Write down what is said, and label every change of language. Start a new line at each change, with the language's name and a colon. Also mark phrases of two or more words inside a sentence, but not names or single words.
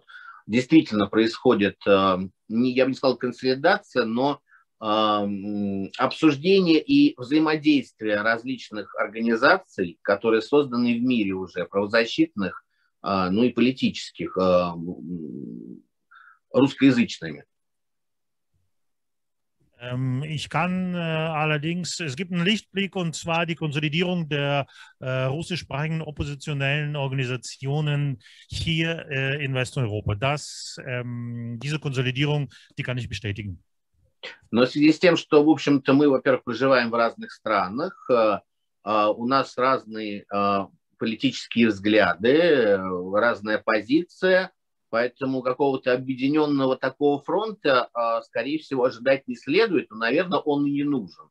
Russian: Действительно происходит, я бы не сказал консолидация, но обсуждение и взаимодействие различных организаций, которые созданы в мире уже, правозащитных, ну и политических, русскоязычными.
German: Ich kann allerdings, es gibt einen Lichtblick, und zwar die Konsolidierung der russischsprachigen oppositionellen Organisationen hier in Westeuropa. Diese Konsolidierung, die kann ich bestätigen.
Russian: Но в связи с тем, что, в общем-то, мы, во-первых, проживаем в разных странах, у нас разные политические взгляды, разная позиция, Поэтому какого-то объединенного такого фронта, скорее всего, ожидать не следует, но, наверное, он и не нужен.